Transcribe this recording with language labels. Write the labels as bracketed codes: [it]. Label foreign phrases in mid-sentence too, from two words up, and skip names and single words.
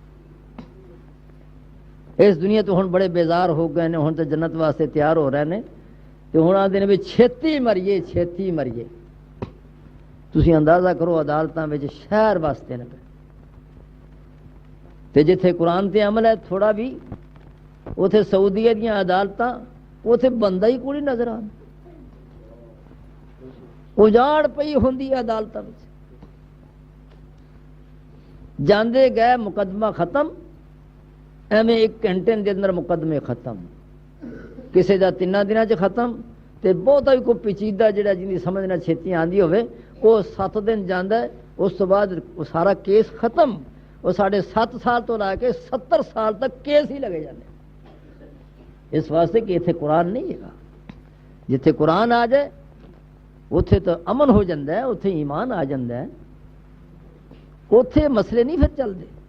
[pa] اس دنیا تو ہن بڑے بیزار ہو گئے نے، ہن تے جنت واسطے تیار ہو رہے نے، تے ہن آندے نے بھی چھتی مریے، چھتی مریے۔ تسی اندازہ کرو عدالتاں وچ شہر واسطے نہ پے، تے جتھے قرآن تے عمل ہے تھوڑا بھی، اوتھے سعودیہ دیاں عدالتاں، اوتھے بندہ ہی کوئی نظر آندا، اجاڑ پئی ہوندی عدالتاں وچ، جاندے گئے مقدمہ ختم، ایویں 1 گھنٹے دے اندر مقدمے ختم، کسے دا 3 دناں چ ختم، تے بہتا ہی کوئی پیچیدہ جڑا جن دی سمجھ نہ چھتی آندی ہوئے وہ 7 دن جاندا ہے، اس تو بعد وہ سارا کیس ختم، وہ 7.5 سال تو لا کے 70 سال تک کیس ہی لگے جاندے، اس واسطے کہ اتنے قرآن نہیں ہے۔ جتھے قرآن آ جائے اتھے تو امن ہو جاندہ ہے، اتھے ایمان آ جاندہ ہے، اتھے مسئلے نہیں پھر چلتے۔